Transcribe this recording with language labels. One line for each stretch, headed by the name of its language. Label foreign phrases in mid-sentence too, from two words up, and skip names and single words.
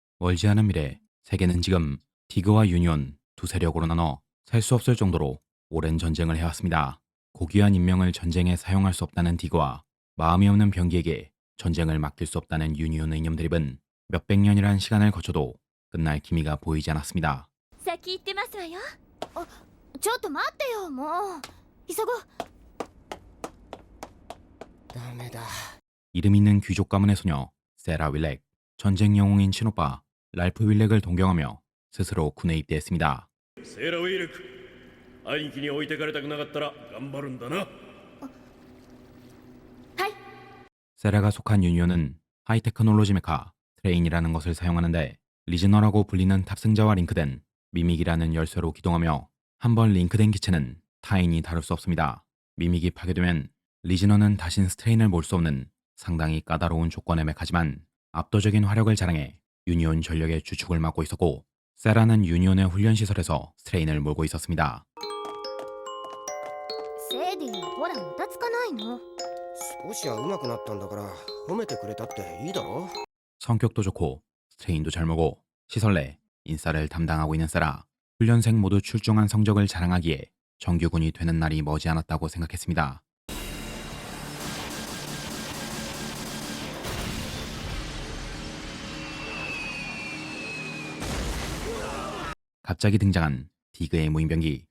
Korean: 멀지 않은 미래, 세계는 지금 디그와 유니온 두 세력으로 나눠 셀 수 없을 정도로 오랜 전쟁을 해왔습니다. 고귀한 인명을 전쟁에 사용할 수 없다는 디그와 마음이 없는 병기에게 전쟁을 맡길 수 없다는 유니온의 이념 대립은 몇백 년이란 시간을 거쳐도 끝날 기미가 보이지 않았습니다.
Japanese: 先行ってますわよ。ちょっと待ってよ、もう急ごう。ダメだ。
Korean: 이름 있는 귀족 가문의 소녀 세라 윌렉, 전쟁 영웅인 친오빠 랄프 윌렉을 동경하며 스스로 군에 입대했습니다.
Japanese: セーラ・ウィールク、兄貴に置いてかれたくなかったら頑張るんだな。はい。
Korean: 세라가 속한 유니온은 하이테크놀로지 메카 트레인이라는 것을 사용하는데 리즈너라고 불리는 탑승자와 링크된 미믹이라는 열쇠로 기동하며 한번 링크된 기체는 타인이 다룰 수 없습니다. 미믹이 파괴되면 리즈너는 다신 스트레인을 몰 수 없는 상당히 까다로운 조건의 메카지만 압도적인 화력을 자랑해 유니온 전력의 주축을 맡고 있었고, 세라는 유니온의 훈련시설에서 스트레인을 몰고 있었습니다.
Japanese: セーディほらもたつかないの。少しは上手くなったんだから褒めてくれたっていいだろ。
Korean: 성격도 좋고 스트레인도 잘 모고 시설 내 인싸를 담당하고 있는 세라. 훈련생 모두 출중한 성적을 자랑하기에 정규군이 되는 날이 머지않았다고 생각했습니다. 갑자기 등장한 디그의 무인병기.